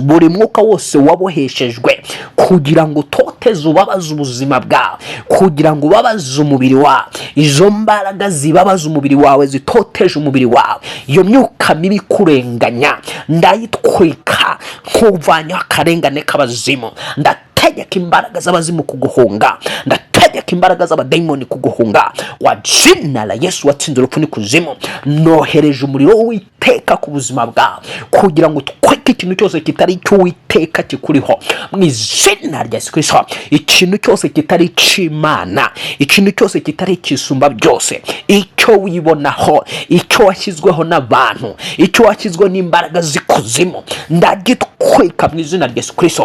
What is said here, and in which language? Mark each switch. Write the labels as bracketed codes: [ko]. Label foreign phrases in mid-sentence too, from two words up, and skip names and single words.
[rw] Buri mwuka wose waboheshejwe kugira ngo utoteze ubabaze ubuzima bwawe, kugira ngo ubabaze umubiri wawe, izo mbaraga zibabaza umubiri wawe, zitoteje umubiri wawe, iyo myuka mibi kurenganya ndayitwika nk'uvanyaho akarengane k'abazimu. Ndategeka imbaraga z'abazimu kuguhunga, ndategeka imbaraga z'abadayimoni kuguhunga [sw] wa jina la Yesu [rw] watsinze urupfu n'ikuzimu. Nohereje umuriro w'Uwiteka ku buzima bwawe kugira ngo twike ikintu cyose kitari cy'Uwiteka kikuriho mu izina rya Yesu Kristo. Ikintu cyose kitari cy'Imana, ikintu cyose kitari kisumba byose, icyo wibonaho, icyo washyizweho n'abantu, icyo washyizweho n'imbaraga z'ikuzimu, ndagitwika mu izina rya Yesu Kristo.